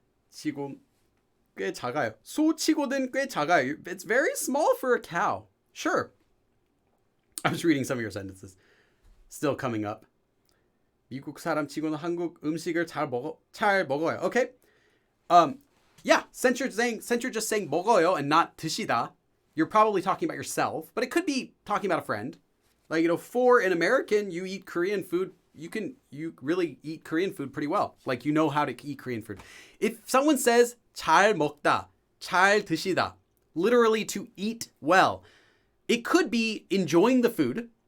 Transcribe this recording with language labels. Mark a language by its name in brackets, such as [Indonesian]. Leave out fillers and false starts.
[Korean] 치고 꽤 작아요. 소치고는 꽤 작아요. [English] It's very small for a cow. Sure. I was reading some of your sentences. Still coming up. [Korean] 미국 사람 치고는 한국 음식을 잘 먹어요. [English] Okay. Yeah, since you're just saying 먹어요 and not 드시다, you're probably talking about yourself, but it could be talking about a friend. Like, for an American, you eat Korean food. You really eat Korean food pretty well. Like, you know how to eat Korean food. If someone says 잘 먹다, 잘 드시다, literally to eat well, it could be enjoying the food.